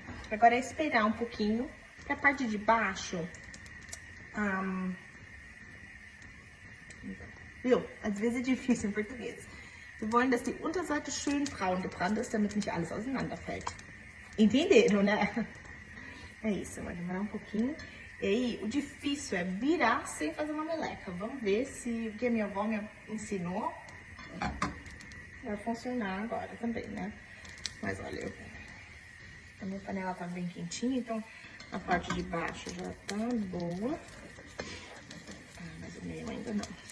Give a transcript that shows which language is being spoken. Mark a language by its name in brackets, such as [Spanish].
[Portuguese] Agora é esperar um pouquinho, pra parte de baixo... viu? Às vezes é difícil em português. [German] Wir wollen, dass die Unterseite schön braun gebrannt ist, damit nicht alles auseinanderfällt. [Portuguese] Entenderam, né? É isso, vai demorar um pouquinho. E aí, o difícil é virar sem fazer uma meleca. Vamos ver se o que a minha avó me ensinou. vai funcionar agora também, né? Mas olha, a minha panela tá bem quentinha, então a parte de baixo já tá boa. Mas o meio ainda não.